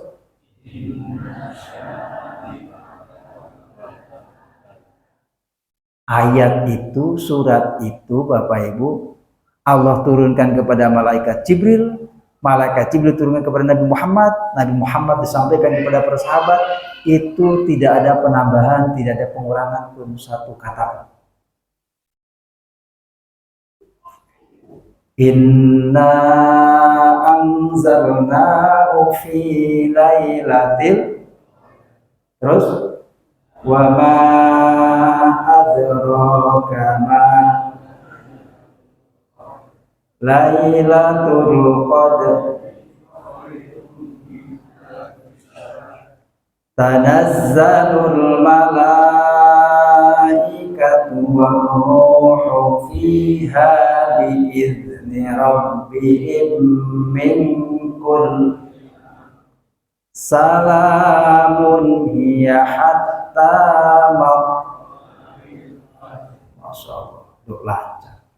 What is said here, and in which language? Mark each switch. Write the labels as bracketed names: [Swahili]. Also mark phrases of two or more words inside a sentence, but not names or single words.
[Indonesian] ayat itu, surat itu Bapak Ibu Allah turunkan kepada malaikat Jibril, malaikat Jibril turunkan kepada Nabi Muhammad, Nabi Muhammad disampaikan kepada para sahabat. Itu tidak ada penambahan, tidak ada pengurangan pun satu kata. [Arabic] إنا أنزلناه في ليلة, terus وما أدراك ما ليلة القدر تنزل الملائكة والروح فيها بإذن ربهم من كل سلام هي حتى ما شاء الله, lancar.